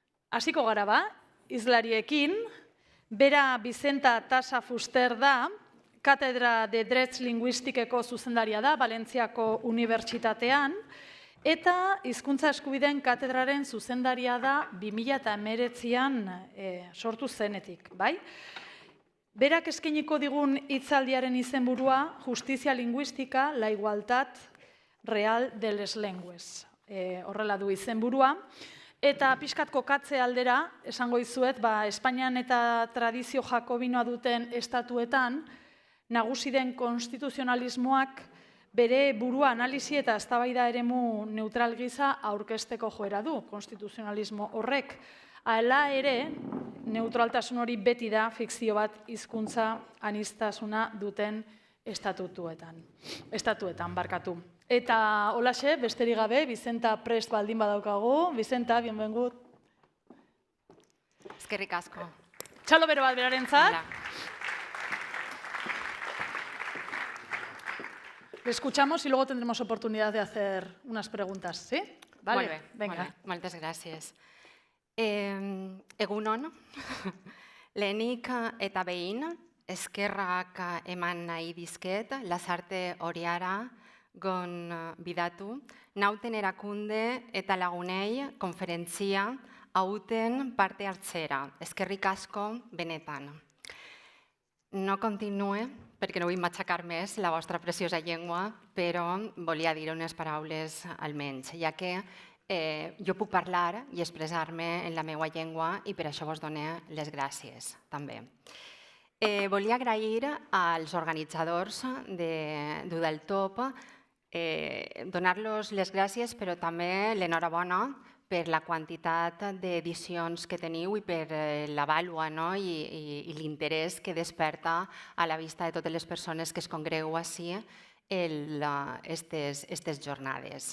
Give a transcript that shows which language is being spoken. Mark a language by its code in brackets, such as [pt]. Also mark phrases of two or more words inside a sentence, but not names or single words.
[eu] Hasiko gara ba, hizlariekin, bera Bizenta Tasa Fuster da, Katedra de Drets Linguistikeko zuzendaria da, Valentziako Unibertsitatean, eta hizkuntza eskubideen katedraren zuzendaria da 2019an sortu zenetik, bai? Berak eskainiko digun hitzaldiaren izenburua Justizia Linguística, [es] la igualdad real de les lengues. [eu] Horrela du izenburua. Eta pixkat kokatze aldera, esango dizuet, Espainian eta tradizio jakobinoa duten estatuetan, nagusi den konstituzionalismoak bere burua analisi eta eztabaida eremu neutral gisa aurkezteko joera du, konstituzionalismo horrek. Hala ere, neutraltasun hori beti da fikzio bat hizkuntza aniztasuna duten estatuetan barkatu. Eta holaxe, besterik gabe, Bizenta prest baldin badaukagu. [ca] Bizenta, bienvengut. [eu] Eskerrik asko. Txalo bero bat berarentzat. [es] Le escuchamos y luego tendremos oportunidad de hacer unas preguntas, ¿sí? Vale, [ca] Molt bé, [es] venga. [ca] moltes gràcies. [eu] Egunon, lehenik eta behin, eskerrak eman nahi dizket, Lasarte Oriara, gon bidatu, nauten erakunde eta lagunei konferentzia hauten parte hartzera. Eskerrik asko benetan. [ca] No continue, perquè no vull matxacar més la vostra preciosa llengua, però volia dir unes paraules almenys, ja que jo puc parlar i expressar-me en la meva llengua i per això vos dono les gràcies, també. Volia agrair als organitzadors d'U del Top, donar-los les gràcies, però també l'enhorabona per la quantitat d'edicions que teniu i per la vàlua i l'interès que desperta a la vista de totes les persones que es congregueu ací aquestes jornades.